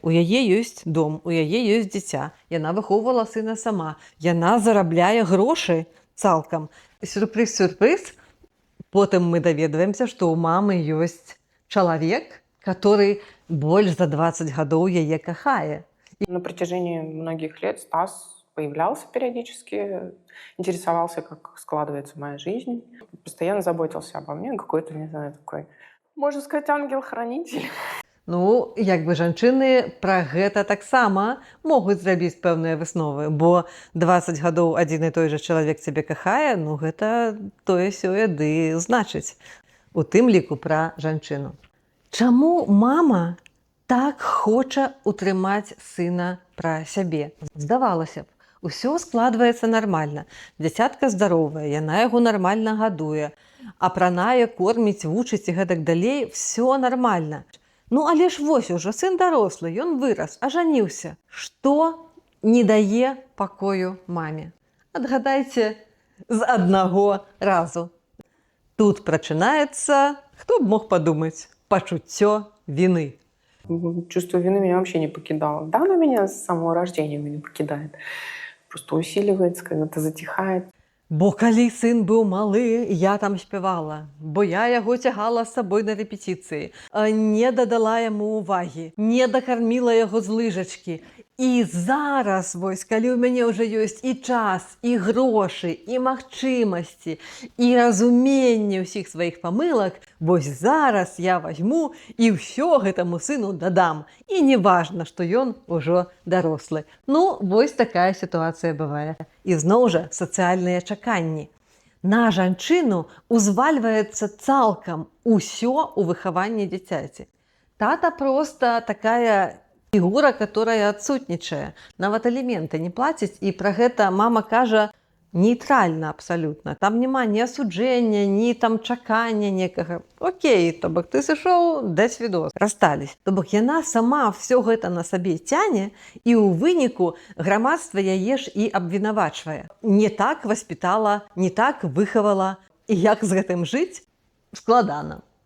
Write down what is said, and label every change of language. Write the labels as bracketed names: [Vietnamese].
[Belarusian] У яе ёсць дом, у яе ёсць дзіця. Яна выхоўвала сына сама. Яна зарабляе грошы цалкам. Сюрпрыз-сюрпрыз. Потым мы даведваемся, што ў мамы ёсць чалавек, который больш за 20 гадоў яе кахае. [Russian] На протяжении многих лет Стас появлялся периодически, интересовался, как складывается моя жизнь, постоянно заботился обо мне, какой-то, не знаю, такой, можно сказать, ангел-хранитель. [Belarusian] Ну, як бы жанчыны пра гэта таксама могуць зрабіць пэўныя высновы, бо 20 гадоў адзін і той жа чалавек цябе кахае, ну гэта тое-сёе ды значыць. У тым ліку пра жанчыну. Чаму мама так хоча утрымаць сына пра сябе. Здавалася б, усё складваецца нармальна. Дзіцятка здаровая, яна яго нармальна гадуе, апранае, корміць, вучыць і гэтак далей, все нармальна. Ну, але ж вось ужо сын дарослы, ён вырас, ажаніўся. Што не дае пакою маме? Адгадайце з аднаго разу. Тут прачынаецца, хто б мог падумаць, пачуццё віны. [Russian] Чувство вины меня вообще не покидало. Да, оно меня с самого рождения не покидает. Просто усиливается, когда-то затихает. [Belarusian] Бо калі сын быў малы, я там спявала, бо я яго цягала з сабой на рэпетыцыі, не дадала яму ўвагі, не дакарміла яго з лыжачкі. І зараз, вось, калі ў мяне ўжо ёсць і час, і грошы, і магчымасці, і разуменне ўсіх сваіх памылак, вось зараз я вазьму і ўсё гэтаму сыну дадам. І не важна, што ён ужо дарослы. Ну, вось такая сітуацыя бывае. І зноў жа сацыяльныя чаканні. На жанчыну узвальваецца цалкам усё ў выхаванні дзіцяці. Тата проста такая фігура, которая адсутнічае. Нават аліменты не плаціць, і пра гэта мама кажа нейтральна абсалютна. Там няма ні асуджэння, ні там чакання некага. Окей, то бок ты сышоў, да свідос. [Russian] Расстались. [Belarusian] То бок яна сама все гэта на сабе цяне, і ў выніку грамадства яе ж і абвінавачвае. Не так васпітала, не так выхавала. І як з гэтым жыць? Складана.